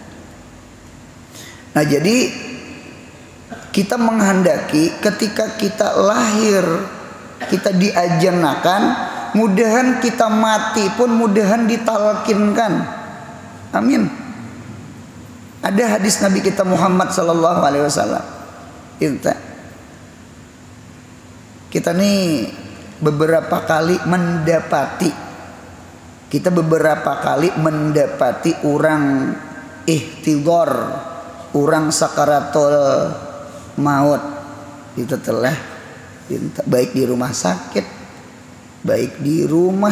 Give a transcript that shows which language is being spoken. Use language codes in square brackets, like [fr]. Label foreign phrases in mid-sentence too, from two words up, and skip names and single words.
[bjn] Nah, jadi kita menghendaki ketika kita lahir kita diajanakan, mudahan kita mati pun mudahan ditalkinkan. [id] Amin. Ada hadis Nabi kita Muhammad [ar] صلى الله عليه وسلم. [id] kita nih beberapa kali mendapati orang ihtidhar, orang sakaratul maut itu telah baik di rumah sakit, baik di rumah.